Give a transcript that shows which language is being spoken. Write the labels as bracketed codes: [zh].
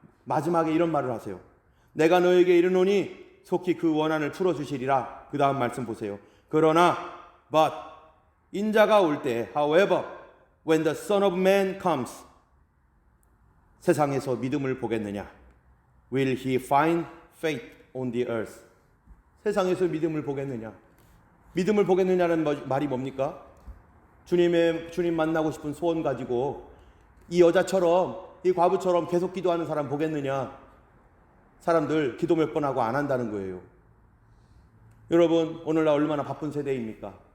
[ko] 마지막에 이런 말을 하세요. 내가 너에게 이르노니 속히 그 원한을 풀어주시리라. 그 다음 말씀 보세요. 그러나 [en] but [ko] 인자가 올 때 [en] however when the Son of Man comes [ko] 세상에서 믿음을 보겠느냐? [en] Will he find faith on the earth? [ko] 세상에서 믿음을 보겠느냐? 믿음을 보겠느냐는 말이 뭡니까? 주님 만나고 싶은 소원 가지고 이 여자처럼 이 과부처럼 계속 기도하는 사람 보겠느냐? 사람들 기도 몇 번 하고 안 한다는 거예요. 여러분 오늘날 얼마나 바쁜 세대입니까?